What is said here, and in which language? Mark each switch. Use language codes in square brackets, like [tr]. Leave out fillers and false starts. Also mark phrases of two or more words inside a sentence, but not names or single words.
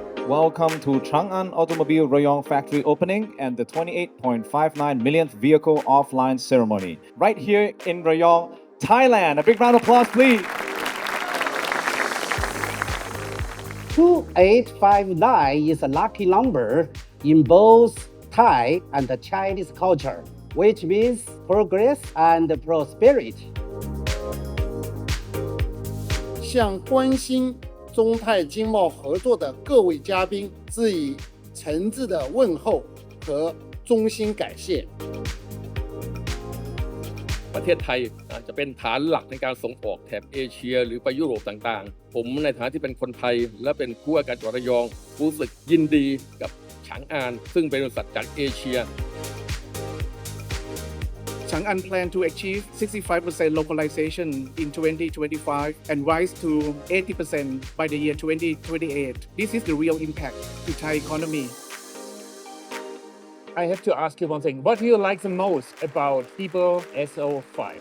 [en] Welcome to ChangAn Automobile Rayong Factory opening and the 28.59 millionth vehicle offline ceremony right here in Rayong, Thailand. A big round of applause, please. 2859 is a lucky number in both Thai and the Chinese culture, which means progress and prosperity. [zh] 向关心中泰经贸合作的各位嘉宾致以诚挚的问候和衷心感谢。 [th] ประเทศไทยจะเป็นฐานหลักในการส่งออกแถบเอเชียหรือไปยุโรปต่างๆผมในฐานะที่เป็นคนไทยและเป็นผู้ว่าการจังหวัดระยองรู้สึกยินดีกับฉางอานซึ่งเป็นบริษัทจากเอเชีย [en] ChangAn plan to achieve 65% localization in 2025 and rise to 80% by the year 2028. This is the real impact to Thai economy. I have to ask you one thing. What do you like the most about People SO5?